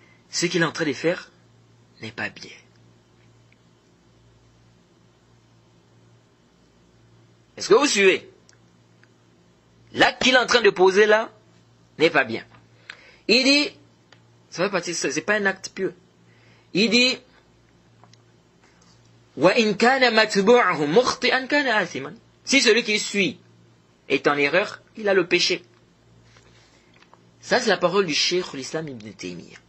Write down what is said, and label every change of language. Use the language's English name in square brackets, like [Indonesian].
[French] Ce qu'il est en train de faire n'est pas bien. Est-ce que vous suivez? L'acte qu'il est en train de poser là n'est pas bien. Il dit, ça fait partie de ça, c'est pas un acte pieux. [Arabic] Il dit, وَإِنْ كَانَ مَتْبُعَهُ مُخْطِئًا كَانَ آثِمًا. [French] Si celui qui suit est en erreur, il a le péché. Ça, c'est la parole du Cheikh l'Islam Ibn Taymiyyah.